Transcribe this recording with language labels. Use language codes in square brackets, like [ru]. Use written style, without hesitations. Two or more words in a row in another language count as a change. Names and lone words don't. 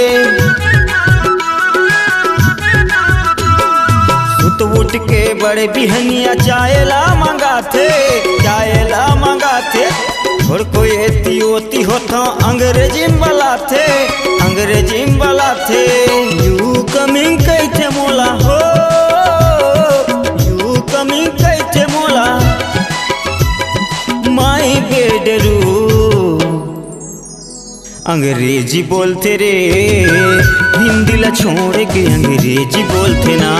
[hne] सुत उठ के बड़े बिहनिया चायला मंगाते, चायला मंगाते। छोड़ कोई एती होती होता अंग्रेजी में बलाते, अंग्रेजी में बलाते। [en] you coming [hne] कैथे मोला हो, यू कमिंग कैथे मोला, [en] my bedroom. [hne] अंग्रेजी बोलते रे, हिंदी ला छोड़ के अंग्रेजी बोलते ना।